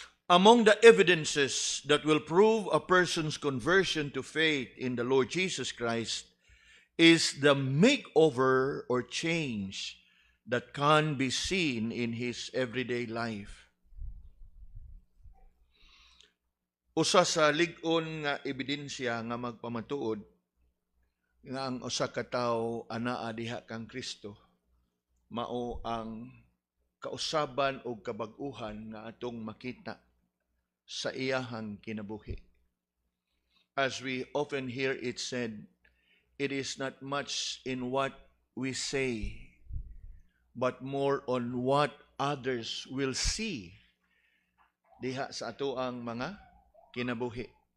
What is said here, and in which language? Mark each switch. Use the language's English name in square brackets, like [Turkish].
[English] Among the evidences that will prove a person's conversion to faith in the Lord Jesus Christ is the makeover or change that can be seen in his everyday life. [Cebuano] Usa sa lig-on nga ebidensya nga magpamatuod nga ang usa ka tawo anaa diha kang Kristo mao ang kausaban o kabag-uhan nga atong makita sa iyahang kinabuhi. [English] As we often hear it said, it is not much in what we say, but more on what others will see [Cebuano] diha sa atoang mga kinabuhi.